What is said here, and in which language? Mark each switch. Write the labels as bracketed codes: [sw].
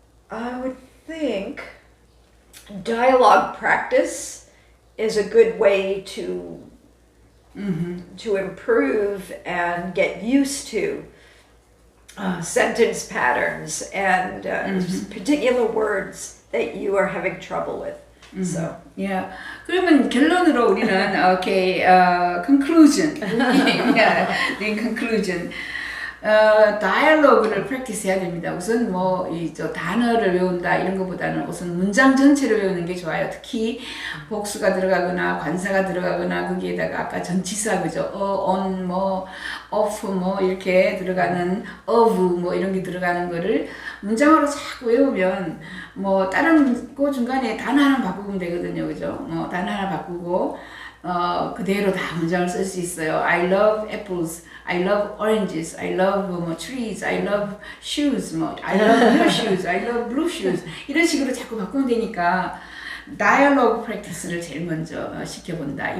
[en] I would think dialogue practice is a good way to improve and get used to sentence patterns and particular words that you are having trouble with. So, yeah. [ko] 그러면 결론으로 우리는 [en] okay, conclusion. Yeah, in conclusion. [ko] 다이얼로그를 프랙티스 해야 됩니다. 우선 뭐 저 단어를 외운다 이런 것보다는 우선 문장 전체를 외우는 게 좋아요. 특히 복수가 들어가거나 관사가 들어가거나 거기에다가 아까 전치사, 그죠? on 뭐 of 뭐 이렇게 들어가는 of 뭐 이런 게 들어가는 거를 문장으로 자꾸 외우면 뭐 다른 그 중간에 단어 하나 바꾸면 되거든요. 그죠? 뭐 단어 하나 바꾸고 그대로 다 문장을 쓸 수 있어요. [en] I love apples, I love oranges, I love 뭐 trees, I love shoes, 뭐 I love your shoes, I love blue shoes [ko] 이런 식으로 자꾸 바꾸면 되니까 다이얼로그 프랙티스를 제일 먼저 시켜본다.